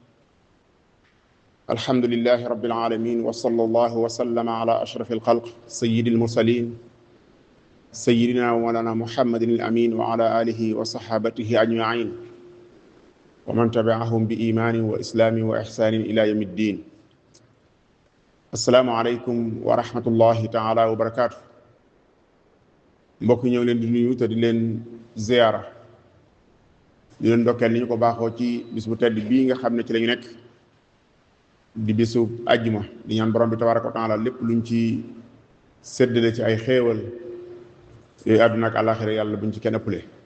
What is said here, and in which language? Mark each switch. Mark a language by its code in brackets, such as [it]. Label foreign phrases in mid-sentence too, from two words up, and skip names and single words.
[ar] الحمد لله رب العالمين وصلى الله وسلم على أشرف الخلق سيد المرسلين سيدنا ومولانا محمد الأمين وعلى آله وصحابته أجمعين ومن تبعهم بإيمان وإسلام وإحسان إلى يوم الدين. السلام عليكم ورحمة الله تعالى وبركاته. [wo] mbokk ñëw leen di nuyu te di leen ziyaara di leen ndokkeel ni ñu ko baaxoo ci bis bu tedd bii nga xam ne ci la ñu nekk di bisu àjjuma di ñaan borom bi [ar] تبارك وتعالى [wo] lépp luñ ci séddale ci ay xéewal yooyu àdduna ak àllaaxira yàlla buñ ci kenn ëppale.